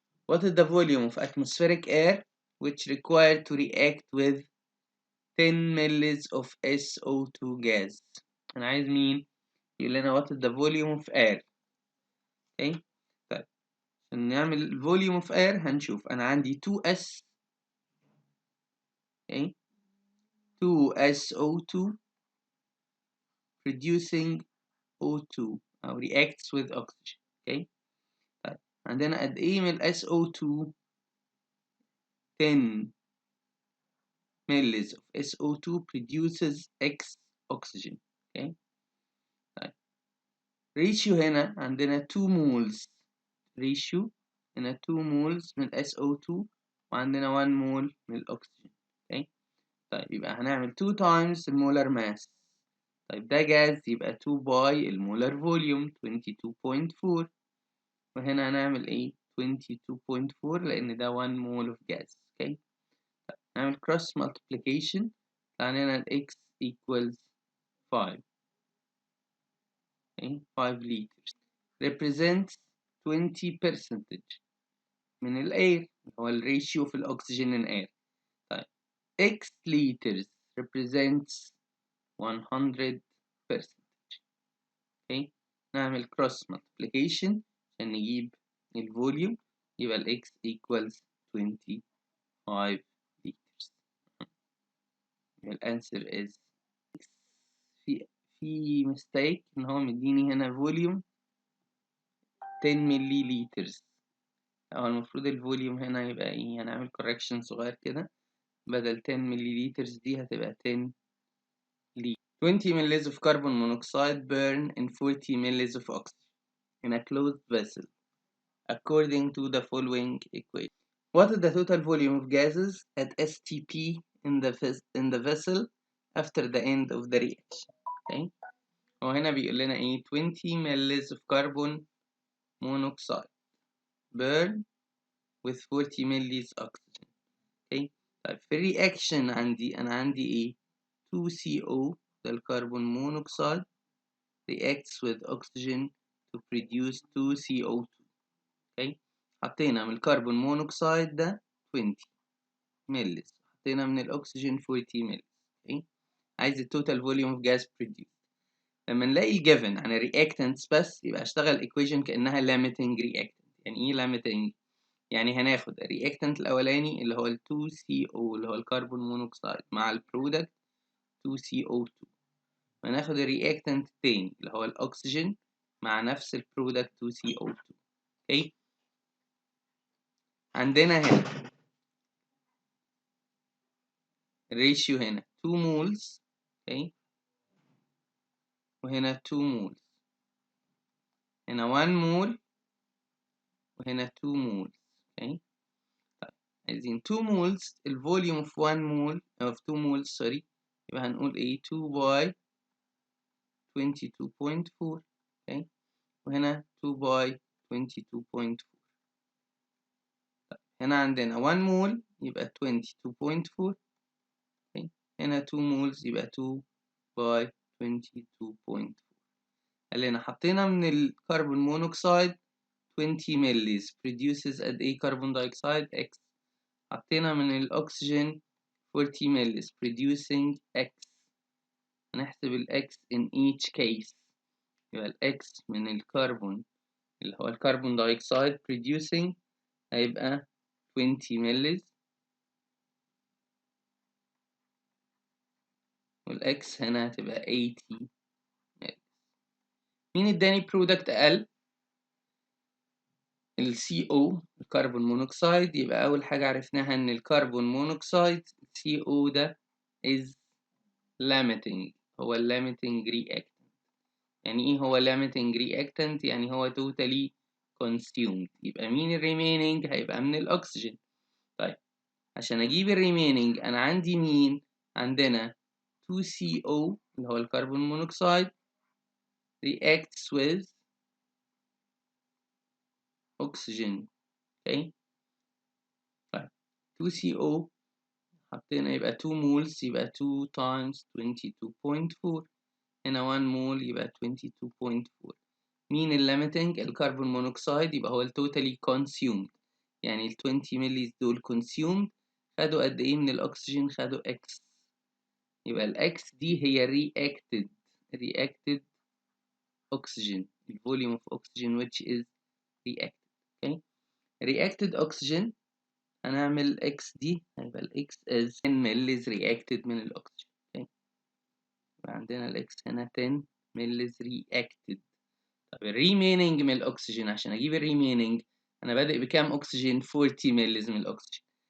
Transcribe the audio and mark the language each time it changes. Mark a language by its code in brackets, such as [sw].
[en] What is the volume of atmospheric air which required to react with 10 mL of SO2 gas؟ [ar] أنا عايز مين يقول لنا [en] what is the volume of air. okay. [ar] طيب عشان نعمل [en] volume of air [ar] هنشوف أنا عندي 2S [en] okay. 2SO2 producing O2 [ar] أو [en] reacts with oxygen. okay. [ar] طيب عندنا قد إيه من [en] SO2 10 mL of SO2 produces X oxygen. okay. [ar] طيب ratio هنا عندنا [en] 2 moles ratio [ar] هنا 2 moles من SO2 وعندنا 1 mole من الأكسجين. [en] okay. [ar] طيب يبقى هنعمل 2 times المولر mass. طيب ده جاز يبقى 2 باي المولر فوليوم 22.4 وهنا هنعمل ايه 22.4 لأن ده 1 mole of gas. [en] okay. [ar] طيب نعمل [en] cross multiplication [ar] عندنا ال [en] x equals 5 okay. 5 liters represents [ar] 20% من الاير هو الريشيو في الاكسجين [en] in air. طيب x liters represents 100%. okay. [ar] نعمل [en] cross multiplication [ar] عشان نجيب الفوليوم يبقى ال [en] x equals 25 liters. [ar] الانسر [en] is [ar] في mistake ان هو مديني هنا فوليوم 10 ملي لترز. هو المفروض الفوليوم هنا يبقى ايه هنعمل correction صغير كده بدل 10 ملي لترز دي هتبقى 10 لتر. [en] 20 mL of carbon monoxide burn in 40 mL of oxygen in a closed vessel according to the following equation. What is the total volume of gases at STP in the vessel after the end of the reaction? okay. [ar] وهنا بيقول لنا ايه [en] 20 mL of carbon monoxide burn with 40 mL oxygen. okay. [ar] طيب في الرياكشن أنا عندي ايه 2CO ده الكربون مونوكسيد [en] reacts with oxygen to produce [ar] 2CO2. [en] okay. [ar] حطينا من الكربون مونوكسيد ده 20 مل حطينا من الأكسجين 40 مل. [en] okay. [ar] عايز التوتال فوليوم اوف جاز produced. لما نلاقي الجيفن عن الرياكتنتس بس يبقى اشتغل equation كأنها [en] limiting reactant. [ar] يعني ايه [en] limiting؟ [ar] يعني هناخد الرياكتنت الأولاني اللي هو ال 2CO اللي هو الكربون مونوكسيد مع البرودكت 2CO2 وناخد الرياكتنت التاني اللي هو الأكسجين مع نفس البرودكت 2CO2. [en] okay. [ar] عندنا هنا الريشيو هنا 2 moles okay. [en] وهنا 2 moles هنا 1 mole وهنا 2 moles. okay. [ar] عايزين [en] 2 moles الفوليوم of 1 mole of 2 moles sorry [ar] يبقى هنقول ايه [en] 2 by 22.4 okay. وهنا 2 by 22.4. [ar] هنا عندنا 1 mole يبقى 22.4 okay. هنا 2 moles يبقى 2 by 22.4. قال لنا حطينا من الكربون مونوكسيد 20 ملليز [en] produces [ar] قد ايه كربون دايوكسيد X. حطينا من الأكسجين 40 mL producing X. هنحسب ال [en] X in each case. [ar] يبقى ال X من الكربون اللي هو الكربون دايوكسيد [en] producing [ar] هيبقى 20 mL وال X هنا هتبقى 80 mL. مين اداني برودكت أقل؟ ال CO الكربون مونوكسيد. يبقى أول حاجة عرفناها إن الكربون مونوكسيد CO ده [en] is limiting [ar] هو [en] limiting reactant. [ar] يعني ايه هو [en] limiting reactant؟ [ar] يعني هو [en] totally consumed. [ar] يبقى مين ال [en] remaining؟ [ar] هيبقى من الأكسجين. طيب عشان أجيب ال remaining أنا عندي مين؟ عندنا [en] 2CO [ar] اللي هو الكربون مونوكسيد [en] reacts with oxygen. okay. [ar] طيب 2CO حطينا يبقى 2 moles يبقى 2 times 22.4. هنا 1 mole يبقى 22.4. مين الليميتنج؟ الكربون مونوكسيد، يبقى هو التوتالي consumed. يعني ال 20 مللي دول [en] consumed [ar] خدوا قد ايه من الاكسجين؟ خدوا X. يبقى الإكس دي هي [en] reacted oxygen, the volume of oxygen which is reacted. okay. reacted oxygen [ar] هنعمل X دي هيبقى ال [en] X is 10 [ar] مللي reacted من الأكسجين. [en] okay. [ar] يبقى عندنا ال [en] X [ar] هنا 10 مللي [en] reacted. [ar] طب ال [en] remaining [ar] من الأكسجين، عشان أجيب ال remaining أنا بادئ بكام أكسجين؟ 40 مللي من الأكسجين.